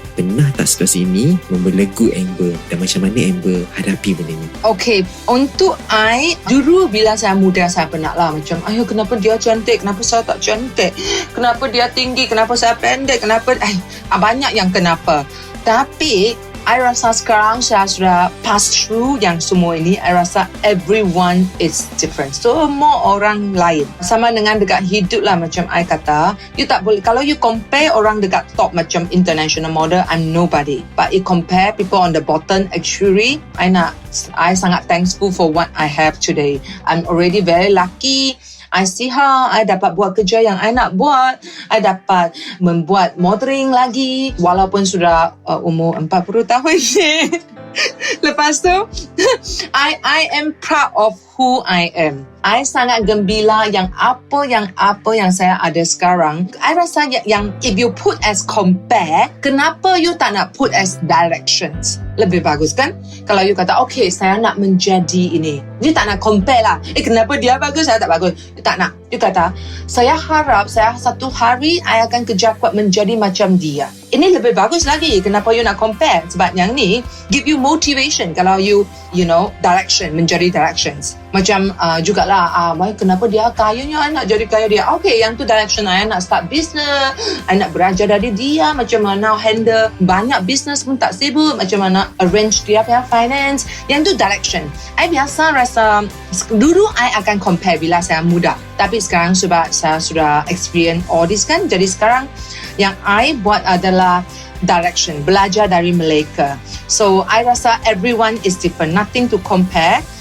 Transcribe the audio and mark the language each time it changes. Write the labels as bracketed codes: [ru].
[ms] Pernah tak situasi ini membelenggu Amber dan macam mana Amber hadapi benda ni? Okay, untuk I, dulu bila saya muda saya pernah lah macam, ayo kenapa dia cantik, kenapa saya tak cantik, kenapa dia tinggi, kenapa saya pendek, kenapa, banyak yang kenapa. Tapi I rasa sekarang saya sudah [en] pass through [ms] yang semua ini. [en] I rasa everyone is different. [ms] Semua orang lain. Sama dengan dekat hidup lah, macam I kata, you tak boleh, kalau you compare orang dekat top macam international model, [en] I'm nobody. But you compare people on the bottom, actually, I [ms] sangat [en] thankful for what I have today. I'm already very lucky. I see how I [ms] dapat buat kerja yang [en] I [ms] nak buat. I dapat membuat modeling lagi walaupun sudah umur 40 tahun ni. Lepas tu [en] I am proud of who I am. [ms] I sangat gembira yang apa yang saya ada sekarang. [en] I [ms] rasa yang [en] if you put as compare, [ms] kenapa [en] you [ms] tak nak [en] put as directions? [ms] Lebih bagus kan? Kalau you kata, okay, saya nak menjadi ini. You tak nak compare lah. Kenapa dia bagus, saya tak bagus. You tak nak. You kata, saya harap saya satu hari I akan kerja kuat menjadi macam dia. Ini lebih bagus lagi. Kenapa you nak compare? Sebab yang ni [en] give you motivation. [ms] Kalau you know, direction, menjadi directions. Macam jugalah, kenapa dia kayanya, I nak jadi kaya dia. Okay, yang tu direction I nak start business, I nak belajar dari dia, macam mana handle banyak business pun tak sibuk, macam mana arrange dia punya finance. Yang tu direction. I biasa rasa, dulu I akan compare bila saya muda. Tapi sekarang sebab saya sudah [en] experience all this [ms] kan, jadi sekarang yang I buat adalah direction, belajar dari mereka. [en] So, I rasa everyone is different, nothing to compare.